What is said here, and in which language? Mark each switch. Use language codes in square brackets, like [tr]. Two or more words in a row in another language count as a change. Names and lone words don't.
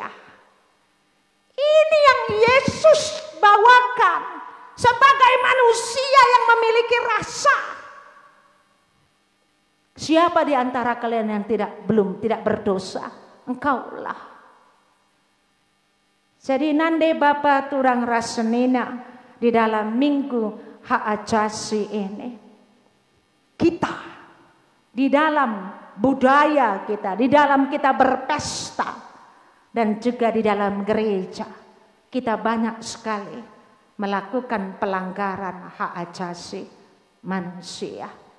[id] Ini yang Yesus bawakan sebagai manusia yang memiliki rasa. Siapa di antara kalian yang tidak berdosa? Engkaulah. Jadi [btx] nande Bapa turang rasenina [id] di dalam minggu hak ajasi ini. Kita di dalam budaya kita, di dalam kita berpesta. Dan juga di dalam gereja kita banyak sekali melakukan pelanggaran hak ajasi manusia.